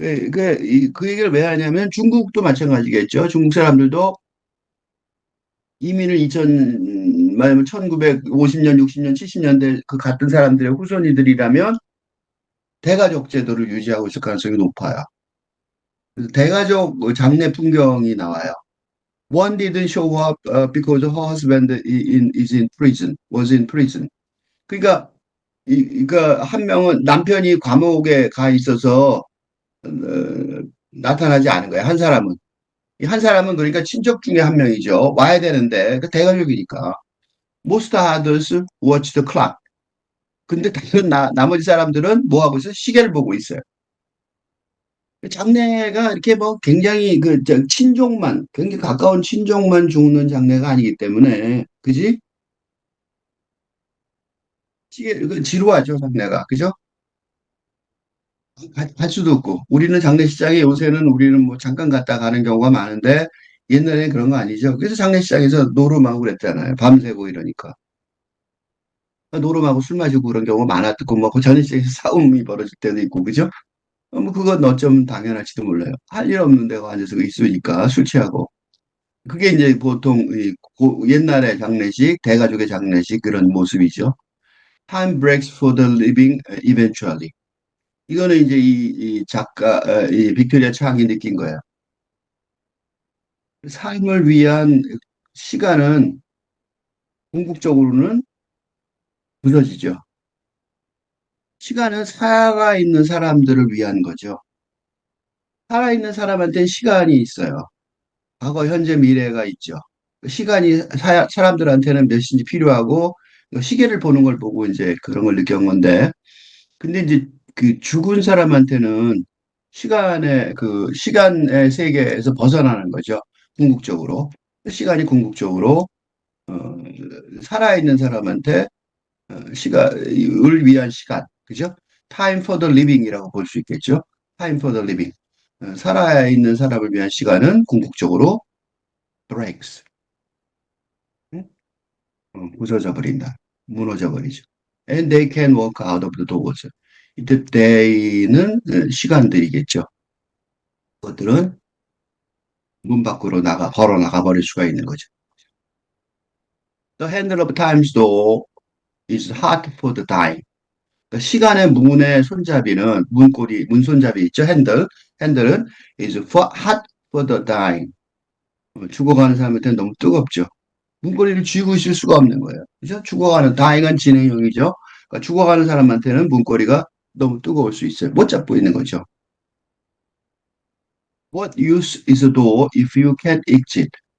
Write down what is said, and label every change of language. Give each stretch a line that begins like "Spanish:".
Korean: 그 얘기를 왜 하냐면 중국도 마찬가지겠죠. 중국 사람들도 이민을 1950년, 60년, 70년대 그 같은 사람들의 후손이들이라면 대가족 제도를 유지하고 있을 가능성이 높아요. 그래서 대가족 장례 풍경이 나와요.
English: One didn't show up because her husband is in prison, was in prison.
Korean: 그러니까 그러니까 한 명은 남편이 감옥에 가 있어서 나타나지 않은 거예요. 한 사람은. 이 한 사람은 그러니까 친척 중에 한 명이죠. 와야 되는데 그 대가족이니까.
English: Most others watch the clock.
Korean: 근데 다른 나머지 사람들은 뭐 하고 있어요? 시계를 보고 있어요. 장래가 이렇게 뭐 굉장히 친족만, 굉장히 가까운 친족만 죽는 장래가 아니기 때문에, 그지? 지루하죠, 장래가. 그죠? 갈 수도 없고. 우리는 장례식장에 요새는 우리는 뭐 잠깐 갔다 가는 경우가 많은데, 옛날에는 그런 거 아니죠. 그래서 장례식장에서 노름하고 그랬잖아요. 밤새고 이러니까. 노름하고 술 마시고 그런 경우가 많았고, 뭐, 그 장례식장에서 싸움이 벌어질 때도 있고, 그죠? 뭐, 그건 어쩌면 당연할지도 몰라요. 할 일 없는 데가 앉아서 있으니까, 술 취하고. 그게 이제 보통 옛날의 장례식, 대가족의 장례식 그런 모습이죠.
English: Time breaks for the living eventually.
Korean: 이거는 이제 이 작가, 이 빅토리아 창이 느낀 거예요. 삶을 위한 시간은 궁극적으로는 부서지죠. 시간은 살아있는 사람들을 위한 거죠. 살아있는 사람한테는 시간이 있어요. 과거, 현재, 미래가 있죠. 시간이 사람들한테는 몇인지 필요하고 시계를 보는 걸 보고 이제 그런 걸 느낀 건데 근데 이제 그 죽은 사람한테는 시간의 세계에서 벗어나는 거죠. 궁극적으로. 시간이 궁극적으로 어, 살아있는 사람한테 시간을 위한 시간, 그죠?
English: Time for the living이라고
Korean: 볼 수 있겠죠?
English: Time for the living.
Korean: 살아있는 사람을 위한 시간은 궁극적으로
English: breaks,
Korean: 응? 부서져 버린다. 무너져 버리죠.
English: And they can walk out of the doors.
Korean: 이때 they는 시간들이겠죠. 그것들은 문 밖으로 걸어 나가 버릴 수가 있는 거죠.
English: The handle of time's door is hot for the dying.
Korean: 그러니까 시간의 문의 손잡이는 문 손잡이 있죠? 핸들은
English: is hot for the dying.
Korean: 죽어가는 사람한테는 너무 뜨겁죠. 문고리를 쥐고 있을 수가 없는 거예요. 그죠? dying은 진행형이죠. 그러니까 죽어가는 사람한테는 문고리가 너무 뜨거울 수 있어요. 못 잡고 있는 거죠.
English: What use is a door if you can't exit?